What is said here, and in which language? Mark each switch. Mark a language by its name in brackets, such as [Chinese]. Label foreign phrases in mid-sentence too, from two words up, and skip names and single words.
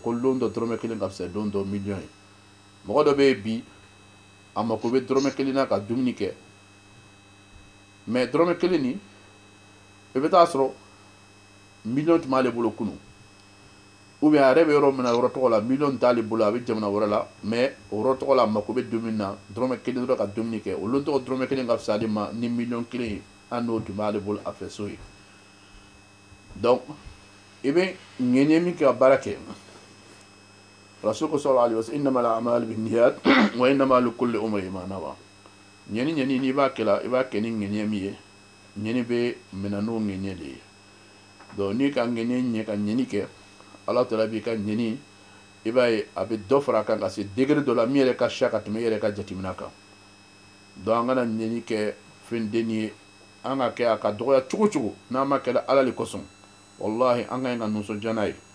[Bambara] ko don dɔ dɔrɔmɛ kelen ka fisa don dɔ miliyɔn ye mɔgɔ dɔ bɛ yen bi a mako bɛ dɔrɔmɛ kelen na ka dumuni kɛ mais dɔrɔmɛ kelen nin i bɛ taa sɔrɔ miliyɔn tun b'ale bolo kunun [French] ou bien [Bambara] a yɛrɛ bɛ yɔrɔ min na yɔrɔ tɔgɔ la miliyɔn t'ale bolo a bɛ jamana wɛrɛ la mais o yɔrɔ tɔgɔ la a mako bɛ dumuni na dɔrɔmɛ kelen dɔrɔn ka dumuni kɛ olu tɔgɔ dɔrɔmɛ kelen ka fisa ale ma ni miliyɔn kelen ye hali n'o tun b'ale bolo a fɛ so ye donc i bɛ ŋaniya min kɛ ka baara kɛ Rasul [Arabic] صلى الله عليه وسلم إنما الأعمال بالنيات وإنما لكل امرئ ما نوى [Bambara] ɲɛni n'i b'a kɛ la i b'a kɛ ni ŋaniya min ye ɲɛni bɛ minɛ n'o ŋaniya de ye donc n'i ka ŋaniya ɲɛ ka ɲɛni kɛ Ala Taala b'i ka ɲɛni i b'a ye a bɛ dɔ fara a kan ka se degré dɔ la min yɛrɛ ka ca ka tɛmɛ i yɛrɛ ka jateminɛ kan donc an kana ɲɛni kɛ fɛn denni ye an ka kɛ a ka dɔgɔya cogo o cogo n'an ma kɛ Ala le kosɔn wallahi an ka ɲi ka nisɔndiya n'a ye